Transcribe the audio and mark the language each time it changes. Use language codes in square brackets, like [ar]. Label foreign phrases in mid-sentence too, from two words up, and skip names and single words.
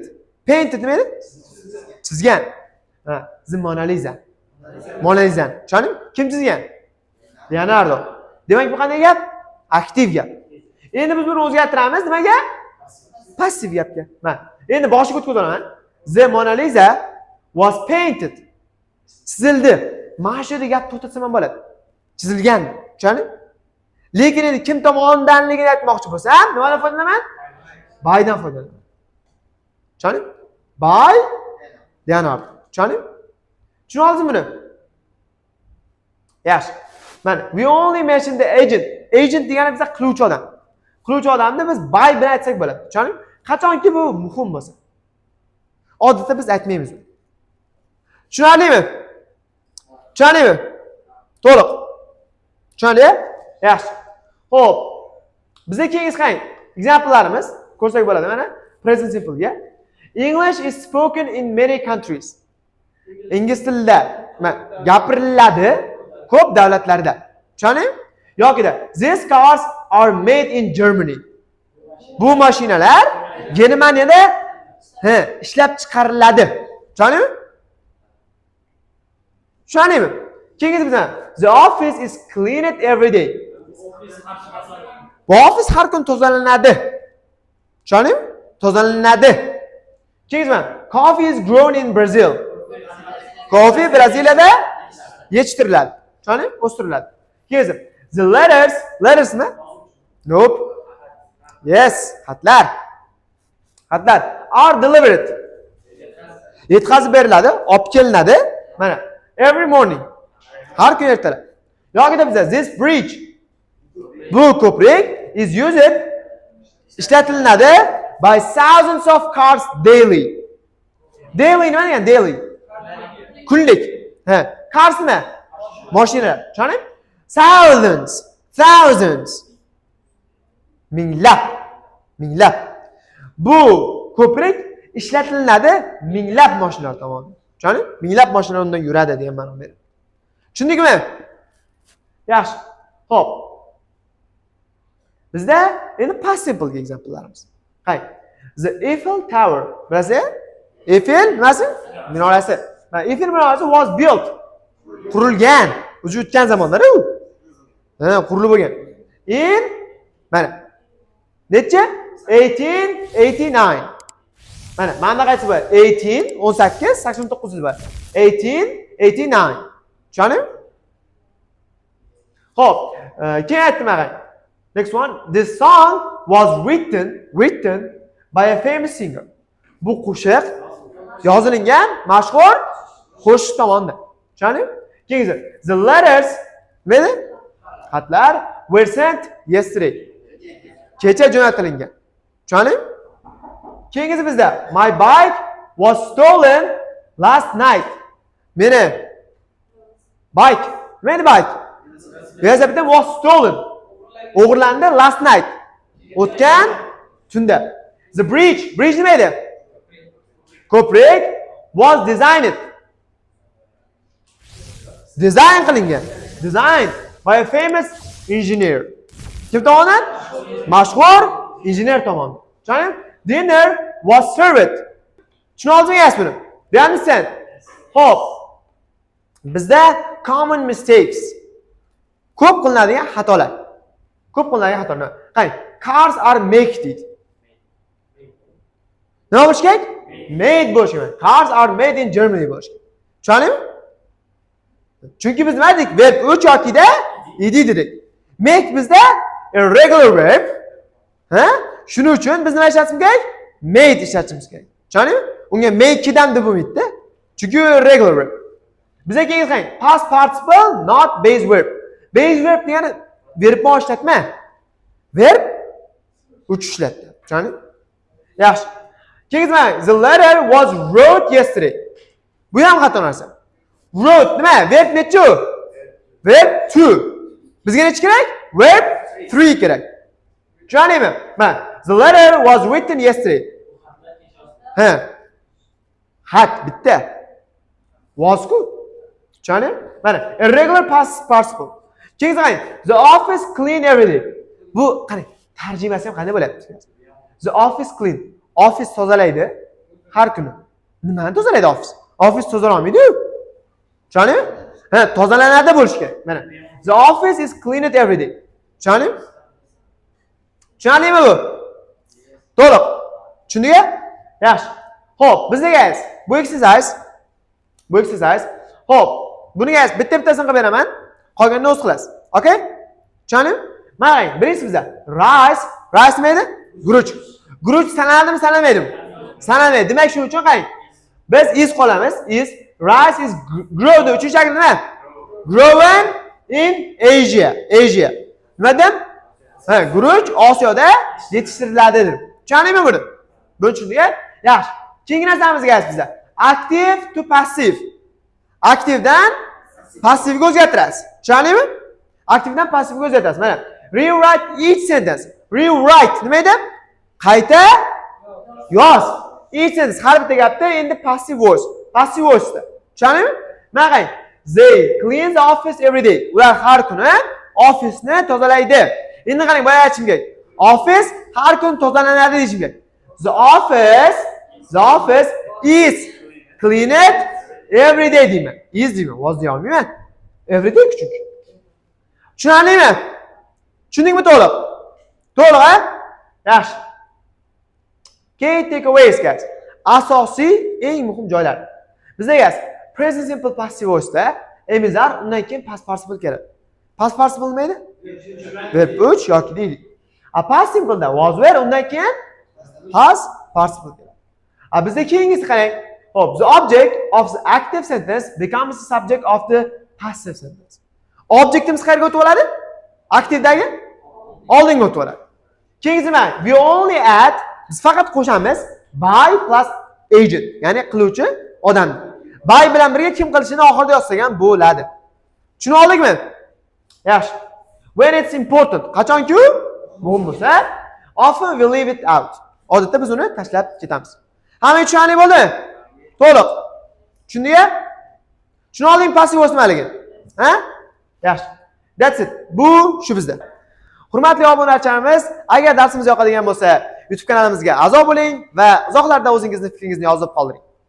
[uz] Painted nima edi? Chizgan. Ha, the Mona Lisa. Mona Lisa. Tushundingmi? Kim chizgan? Leonardo. Demak, bu qanday gap? Aktiv gap. Endi biz buni o'zgartiramiz nimaga? Passiv gapga. Mana, endi boshiga o'tkazib olaman. [en] The Mona Lisa was painted. [uz] Chizildi. Mana shu yerda gap to'xtatsam ham bo'ladi. Chizilgan. Tushundingmi? Lekin endi kim tomonidanligini aytmoqchi bo'lsam, nimadan foydalanaman? Bydan foydalanaman. Tushundingmi? By Leonardo. Tushundingmi? Tushuna oldingizmi buni? Yaxshi. Mana, [en] we only mention the agent. [uz] Agent degani bizda qiluvchi odam. Qiluvchi odamni biz by bilan aytsak bo'ladi. Tushundingmi? Qachonki bu muhim bo'lsa. Odatda biz aytmaymiz. Tushunarlimi? Tushundingmi? To'liq. Tushundingmi? Yaxshi. Xo'p. Bizga keyingisi qarang. Examplelarimiz ko'rsak bo'ladi mana. [en] Present simple ga. English is spoken in many countries. [uz] Ingliz tilida gapiriladi ko'p davlatlarda. Tushundingmi? Yoki-da [en] these cars are made in Germany. [uz] Bu mashinalar Germaniyada ishlab chiqariladi. Tushundingmi? Tushundingmi? Keyingisi bizdan [en] the office is cleaned every day. [uz] Bu ofis har kun tozalanadi. Tushundingmi? Tozalanadi. [en] Keyingisi coffee is grown in Brazil. [uz] Coffee Braziliyada yetishtiriladi. Tushundingmi? O'stiriladi. Keyingisi [en] the letters [uz] mi? Nope. Yes, xatlar. Xatlar [en] are delivered. [uz] Yetkazib beriladi, olib kelinadi. [en] Mana every morning. [uz] Har kun ertalab. Yoki-da bizda [en] this bridge. [uz] Bu ko'prik [en] is used ishlatilinadi by thousands of cars daily. [uz] Daily nima degan? Daily. kunlik. Ha, cars nima? Mashinalar. Tushundingmi? [en] Thousands, thousands. [uz] Minglab, minglab. Bu ko'prik ishlatiladi minglab mashinalar tomonidan. Tushundingmi? Minglab mashinalar undan yuradi degan ma'no beradi. Tushundingmi? Yaxshi. Xo'p. Bizda endi past simple example'larimiz. Qay. [en] The Eiffel Tower. [uz] Bilasizmi? Eiffel nimasi? Minorasi. Eiffel minorasi [en] was built. [uz] Qurilgan. O'zi o'tgan zamonlar u. Qurilib bo'lgan. In mana necha? 1889. Mana qaysi bor? 18 89 yil bor. 1889. Tushundingmi? Xo'p, keyin aytdim mana. [en] Next one, this song was written by a famous singer. [uz] Bu qo'shiq yozilingan mashhur qo'shiq tomonidan. Tushundingmi? Keyingi [en] the letters [uz] nima? Xatlar [en] were sent yesterday. [uz] Kecha jo'natilgan. Tushundingmi? Keyingisi bizda [en] my bike was stolen last night. [uz] Meni bike, bike. [en] Velosiped was stolen. O'g'irlandi last night. [uz] O'tgan tunda. [en] The bridge [uz] nima edi? [en] Ko'prik was designed. [uz] Design qilingan. [en] Design by a famous engineer. [uz] Kim tomonidan? Mashhur injener tomonidan. Tushundingmi? [en] Dinner was served. [uz] Tushunolmaysiz buni? [en] Do you understand? [uz] Xo'p. Bizda [en] common mistakes. [uz] Ko'p qilinadigan xatolar. Ko'p qilinadigan xatolar. Qay, [en] cars are made [uz] deydi. Nima bo'lish kerak? Made bo'lish kerak. [en] Cars are made in Germany [uz] bo'lish kerak. [en] Tushundingmi? [uz] Chunki biz nima dedik? Verb 3 yokida ed dedik. Make bizda [en] irregular verb. [uz] Ha? Shuning uchun biz nima ishlatishimiz kerak? Made ishlatishimiz kerak. Tushundingmi? Unga make-dan deb bo'lmaydi-da. Chunki [en] regular verb. [uz] Bizga keyin qarang, [en] past participle not base verb. Base verb [uz] degani verbni ishlatma. Verb uch ishlatdi. Tushundingmi? Yaxshi. [en] Keyin the letter was wrote yesterday. [uz] Bu ham xato narsa. Wrote nima? Verb nechi? Verb 2. Bizga nechi kerak? Verb 3 kerak. Tushundingmi? [en] Mana the letter was written yesterday. [uz] Ha. Xat bitta. Was-ku. Tushundingmi? [en] Mana irregular past participle. [uz] Keyin qarang, [en] the office clean every day. [uz] Bu qarang, tarjimasi ham qanday bo'lyapti? [en] The office clean. [uz] Office tozalaydi har kuni. Nimani tozalaydi office? Office tozalamaydi-ku. Tushundingmi? Ha, tozalanadi bo'lish kerak. Mana the office is cleaned every day. Tushundingmi? Tushundingmi bu? To'liq. Tushundingmi? Yaxshi. Xo'p, bizga guys, bu exercise. Xo'p, buni guys bitta-bittasini qilib beraman. Qolganini o'z qilasiz. Okay? Tushundingmi? Mana qarang, birinchisi bizda rice nima edi? Guruch. Guruch sanaladimi, sanalmaydimi? Sanalmaydi. Demak, shuning uchun qarang. Biz is qolamiz. [en] Rice is grown. [uz] Uchinchi shakli nima? [en] Grown in Asia. [uz] Nima dedim? Ha, guruch Osiyoda yetishtiriladi dedim. Tushundingmi buni? Buni tushundingmi? Yaxshi. Keyingi narsamiz guys bizda [en] active to passive. [uz] Aktivdan passivga o'zgartirasiz. Tushundingmi? Aktivdan passivga o'zgartirasiz. [en] Mana rewrite each sentence. Rewrite [uz] nima edi? Qayta yoz. [en] Each sentence [uz] har bitta gapda endi [en] passive voice. Passive voice'da. [uz] Tushundingmi? Mana qarang. [en] They clean the office every day. [uz] Ular har kuni ofisni tozalaydi. Endi qarang, boya aytishim kerak. Office har kun tozalanadi deyishim kerak. [en] The office is cleaned every day deyman. [uz] Is deyman. Was deya olmayman. [en] Every day [uz] kuchuk. Tushundingmi? Tushundingmi to'liq? To'liq, ha? Yaxshi. [en] Key takeaways guys. [uz] Asosiy eng muhim joylar. Bizda guys [en] present simple passive voice'da [uz] emizar, undan keyin [en] past participle [uz] keladi. [en] Past participle [uz] nima edi? Verb 3 yoki deylik. [en] Past simple'da was were, [uz] undan keyin [en] past participle [uz] keladi. Bizda keyingisi qarang. Xo'p, [en] the object of the active sentence becomes the subject of the passive sentence. [uz] Objectimiz qayerga o'tib oladi? Aktivdagi oldinga o'tib oladi. Keyingisi nima? [en] We only add, [uz] biz faqat qo'shamiz [en] by plus agent, [uz] ya'ni qiluvchi odam. Bay bilan birga kim qilishini oxirida yozsak ham bo'ladi. Tushuna oldikmi? Yaxshi. [en] When it's important. [uz] Qachonki u muhim bo'lsa, [en] often we leave it out. [uz] Odatda biz uni tashlab ketamiz. Hamma tushunali bo'ldi? To'liq. Tushundingmi? Tushuna olding passiv o'smaligini. Ha? Yaxshi. [en] That's it. [uz] Bu shu bizda. Hurmatli obunachilarimiz, agar darsimiz yoqadigan bo'lsa, YouTube kanalimizga a'zo bo'ling va izohlarda o'zingizning fikringizni yozib qoldiring.